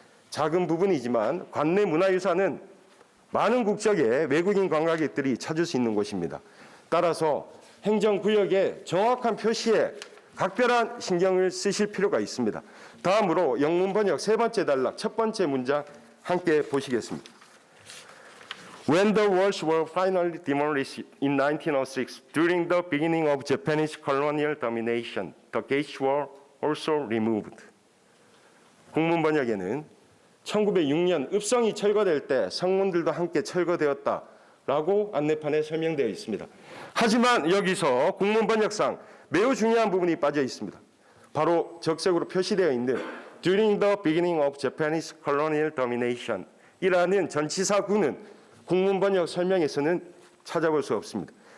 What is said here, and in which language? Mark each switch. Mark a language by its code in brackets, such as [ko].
[ko] 작은 부분이지만 관내 문화유산은 많은 국적의 외국인 관광객들이 찾을 수 있는 곳입니다. 따라서 행정구역의 정확한 표시에 각별한 신경을 쓰실 필요가 있습니다. 다음으로 영문 번역 세 번째 단락 첫 번째 문장 함께 보시겠습니다. [en] When the walls were finally demolished in 1906 during the beginning of Japanese colonial domination, the gates were also removed. [ko] 국문 번역에는 1906년 읍성이 철거될 때 성문들도 함께 철거되었다라고 안내판에 설명되어 있습니다. 하지만 여기서 국문 번역상 매우 중요한 부분이 빠져 있습니다. 바로 적색으로 표시되어 있는 [en] During the beginning of Japanese colonial domination [ko] 이라는 전치사구는 국문 번역 설명에서는 찾아볼 수 없습니다.